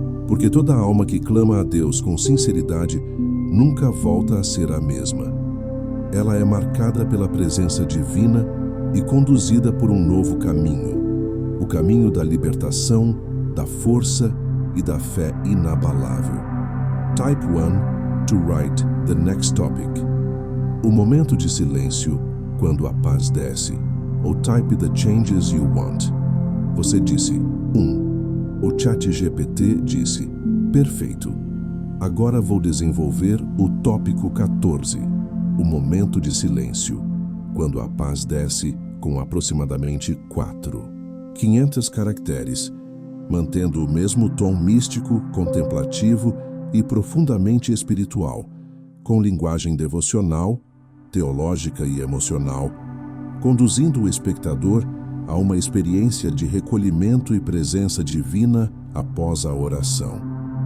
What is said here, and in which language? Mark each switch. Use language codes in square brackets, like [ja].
[pt] Porque toda alma que clama a Deus com sinceridade nunca volta a ser a mesma. Ela é marcada pela presença divina e conduzida por um novo caminho, o caminho da libertação, da força e da fé inabalável. [en] Type 1 to write the next topic. [pt] O momento de silêncio quando a paz desce. Ou [en] type the changes you want. [pt] Você disse 1. O ChatGPT disse: perfeito. Agora vou desenvolver o tópico 14. O momento de silêncio quando a paz desce, com aproximadamente 500 caracteres, mantendo o mesmo tom místico, contemplativo e profundamente espiritual, com linguagem devocional, teológica e emocional, conduzindo o espectador a uma experiência de recolhimento e presença divina após a oração.